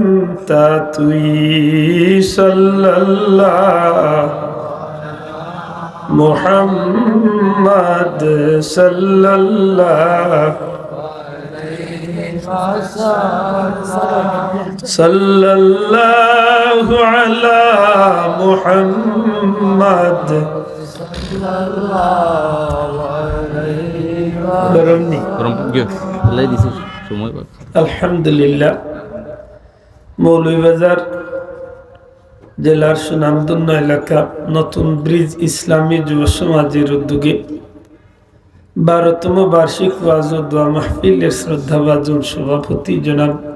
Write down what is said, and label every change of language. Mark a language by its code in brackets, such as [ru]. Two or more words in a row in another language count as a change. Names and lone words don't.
[ar] تاتوئی صلی اللہ محمد صلی اللہ صلی اللہ علی محمد আলহামদুলিল্লাহ। [bn] মৌলভীবাজার জেলার সুনামধন্য এলাকা নতুন ব্রিজ ইসলামী যুব সমাজের উদ্যোগে 12তম বার্ষিক ওয়াজ ও দোয়া মাহফিলের শ্রদ্ধাভাজন সভাপতি জনাব